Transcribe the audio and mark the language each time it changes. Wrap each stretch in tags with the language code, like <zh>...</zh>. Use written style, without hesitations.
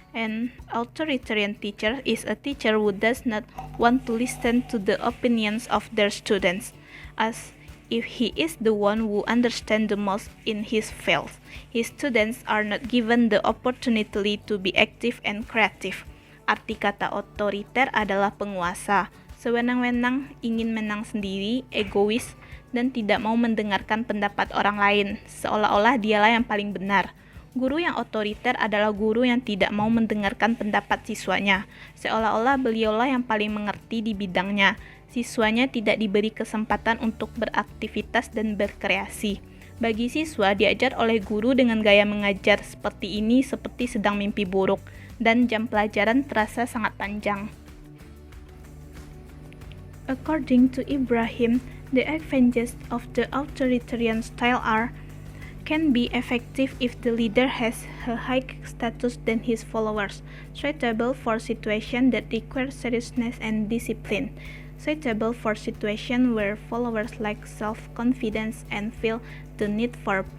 <en>An authoritarian teacher is a teacher who does not want to listen to the opinions of their students, as if he is the one who understands the most in his field. His students are not given the opportunity to be active and creative.</en> <id>Arti kata otoriter adalah penguasa, sewenang-wenang, ingin menang sendiri, egois, dan tidak mau mendengarkan pendapat orang lain, seolah-olah dialah yang paling benar. Guru yang otoriter adalah guru yang tidak mau mendengarkan pendapat siswanya, seolah-olah beliaulah yang paling mengerti di bidangnya. Siswanya tidak diberi kesempatan untuk beraktivitas dan berkreasi. Bagi siswa, diajar oleh guru dengan gaya mengajar seperti ini seperti sedang mimpi buruk, dan jam pelajaran terasa sangat panjang.</id> <en>According to Ibrahim, the advantages of the authoritarian style can be effective if the leader has a high status than his followers, suitable for situations that require seriousness and discipline, suitable for situations where followers lack self-confidence and feel the need for</en>